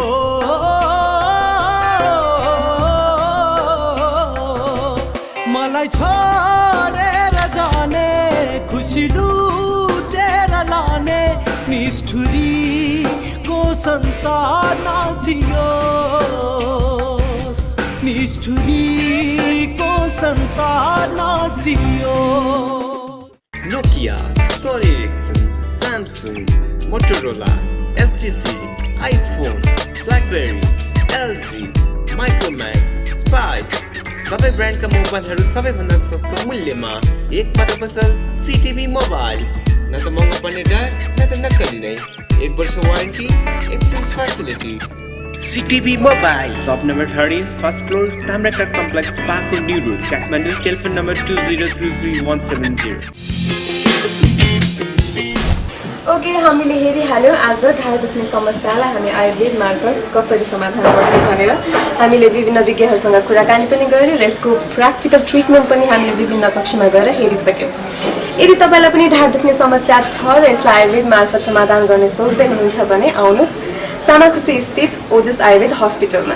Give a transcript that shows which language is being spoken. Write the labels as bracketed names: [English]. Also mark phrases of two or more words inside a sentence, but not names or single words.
[Nepali] मलाई छोडेर जाने खुसी लुटेर लाने निष्ठुरीको संसार नासियोस्, निष्ठुरीको संसार नासियो। Nokia, Sony Ericsson, Samsung, Motorola, STC, iPhone, BlackBerry, LG, Micromax, Spice, सबै ब्रान्डका मोबाइलहरू सबैभन्दा सस्तो मूल्यमा एक मात्र पसल सिटिभी मोबाइल। न त महँगो पर्ने डर न त नक्कली नै, 1 वर्ष वारेन्टी, [English] exchange facility. CTV Mobile, shop number 13, first floor, Tamrakar Complex, Pakpur New Road, Kathmandu, telephone number 2033-170. [Nepali] ओके, हामीले हेरिहाल्यौँ आज ढाड दुख्ने समस्यालाई हामी आयुर्वेद मार्फत कसरी समाधान गर्छौँ भनेर। हामीले विभिन्न विज्ञहरूसँग कुराकानी पनि गऱ्यौँ र यसको [English] practical treatment [Nepali] पनि हामीले विभिन्न कक्षमा गएर हेरिसक्यौँ। यदि तपाईँलाई पनि ढाड दुख्ने समस्या छ र यसलाई आयुर्वेद मार्फत समाधान गर्ने सोच्दै हुनुहुन्छ भने आउनुहोस् सामाखुसी स्थित ओजस आयुर्वेद हस्पिटलमा।